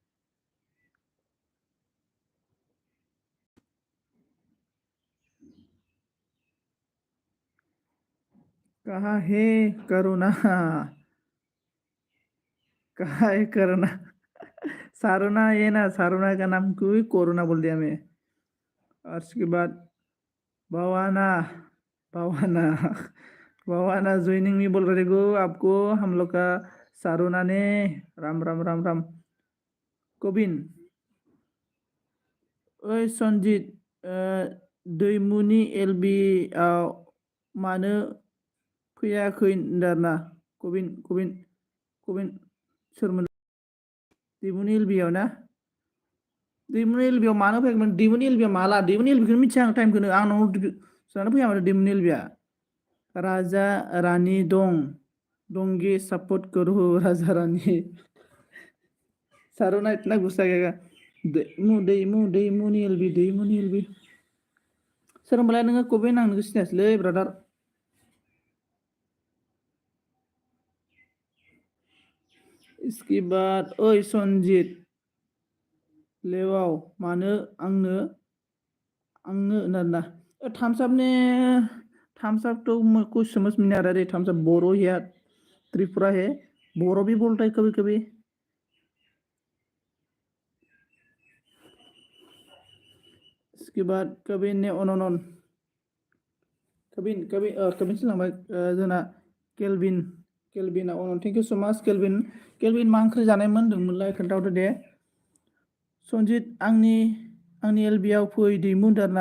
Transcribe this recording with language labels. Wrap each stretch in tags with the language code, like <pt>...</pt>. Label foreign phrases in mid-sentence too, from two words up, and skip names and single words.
<hi>कहाँ है करुणा, कहाँ है करुणा। सारुना, ये ना सारुना का नाम क्यों कोरोना बोल दिया मैं। और उसके बाद भवाना, भवाना भवाना ज्वाइनिंग में बोल रहे को आपको हम लोग का सारुना ने। राम राम राम राम।</hi> <brx>कबिन, ओइ सनजित, दैमुनि एलबि आव मानो फैयाखै होनदोंना। कबिन कबिन कबिन सोरमोन? दैमुनि एलबि आव ना? दैमुनि एलबि आव मानो फैयाखैमोन? दैमुनि एलबि आव माला? दैमुनि एलबिखौनो मिथिया आं टाइमखौनो, आंनाव सोंनानै फैया माथो दैमुनि एलबिआ। राजा रानी दं, दोंगे सपोर्ट करो राजा रानी।</brx> <hi>सारुना इतना गुस्सा गया।</hi> <brx>दैमुनि एलबि, दैमुनि एलबि सोर होनबालाय नोङो कबिन? आं नोंखौ सिनायासैलै ब्रादार।</brx> <hi>इसके बाद ओइ सनजित</hi> <brx>लेवाव मानो आंनो आंनो होनना थामसाबने थामसाब</brx> <hi>तो कुछ समझ में नहीं आ रहा रे। थामसाब बोरो है, त्रिपुरा है, बोरो भी बोलता है कभी कभी। इसके बाद कबिन ने अनन कबिन कबिन कबिन से</hi> <brx>लांबाय जोंना</brx> <hi>केलबिन, केलबिना अनन।</hi> <en>thank you so much केलबिन।</en> <brx>केलबिन मा ओंख्रि जानायमोन होनदोंमोनलाय खोन्थाहरदो दे। सनजित आंनि आंनि एलबिआव फै दैमु होनदों आरोना।</brx>